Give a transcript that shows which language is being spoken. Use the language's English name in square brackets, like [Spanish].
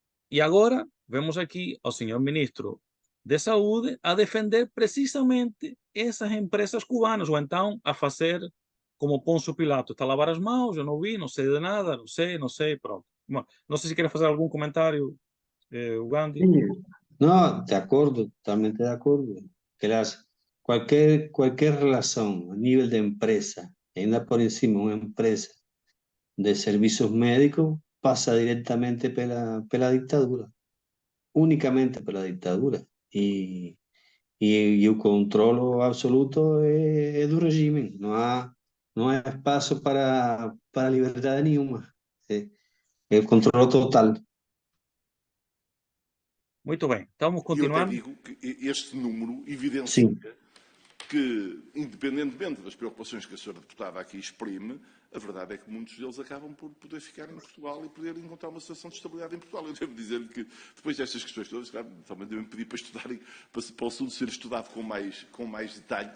[Portuguese] E agora, vemos aqui ao senhor ministro de Saúde a defender precisamente essas empresas cubanas, ou então a fazer como Pôncio Pilato, está a lavar as mãos, eu não vi, não sei de nada, não sei, pronto. Bom, não sei se quer fazer algum comentário, Gandhi. [Spanish] Sí. No, de acuerdo, totalmente de acuerdo. Cualquier relación a nivel de empresa, [Portuguese] ainda por encima [Spanish] una empresa de servicios médicos, pasa directamente pela dictadura, únicamente pela dictadura. Y el control absoluto es del régimen, no hay espacio para libertad ninguna. El control total. [Portuguese] Muito bem, então vamos E eu até continuar. digo que este número evidencia [Spanish] Sí. [Portuguese] que, independentemente das preocupações que a senhora deputada aqui exprime, a verdade é que muitos deles acabam por poder ficar em Portugal e poder encontrar uma situação de estabilidade em Portugal. Eu devo dizer-lhe que, depois destas questões todas, claro, também devem pedir para estudarem, para o assunto ser estudado com mais detalhe.